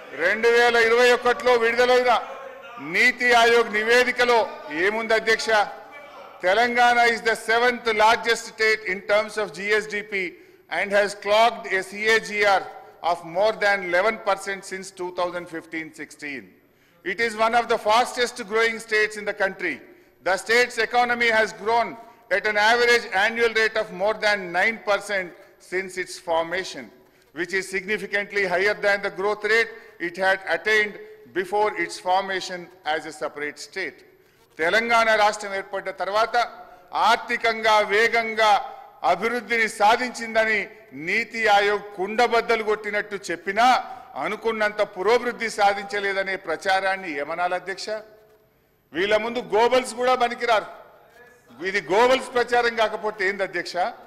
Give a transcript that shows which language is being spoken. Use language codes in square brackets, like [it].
[te] 2021లో విడుదలైన నీతి ఆయోగ్ నివేదికలో ఏముంది అధ్యక్ష? [en] Telangana is the 7th largest state in terms of GSDP and has clocked a CAGR of more than 11% since 2015-16. It is one of the fastest growing states in the country. The state's economy has grown at an average annual rate of more than 9% since its formation, which is significantly higher than the growth rate it had attained before its formation as a separate state. [te] Telangana రాష్ట్రం ఏర్పడ్డ తర్వాత ఆర్థికంగా వేగంగా అభివృద్ధిని సాధించిందని నీతి ఆయోగ్ కుండబద్దలు కొట్టినట్టు చెప్పినా అనుకున్నంత పురోభివృద్ధి సాధించలేదనే ప్రచారాన్ని ఏమనాలి అధ్యక్ష? వీళ్ళ ముందు గోబల్స్ కూడా పనికిరారు. ఇది గోబల్స్ ప్రచారం కాకపోతే ఏంది అధ్యక్ష?